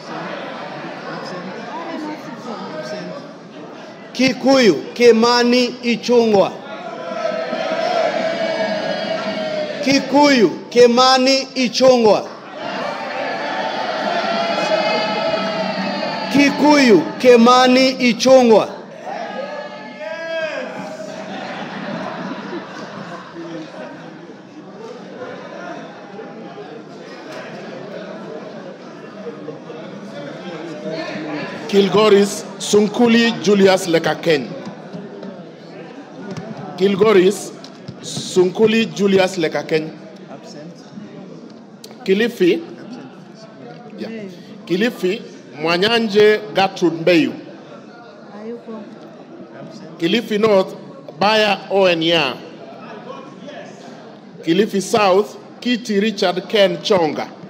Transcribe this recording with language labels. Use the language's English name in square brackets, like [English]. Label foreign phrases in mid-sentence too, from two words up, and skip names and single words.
[Swahili] Kikuyu Kimani Ichungwa. Kikuyu Kimani Ichungwa. Kikuyu Kimani Ichungwa. Kilgoris Sunkuli Julius Lekaken. Kilgoris Sunkuli Julius Lekaken. Kilifi Kilifi, Mwanyanje Gertrude Mbeyu. Hayuko. [English] Kilifi North, Baya Oenya. Kilifi South, Kiti Richard Ken Chonga.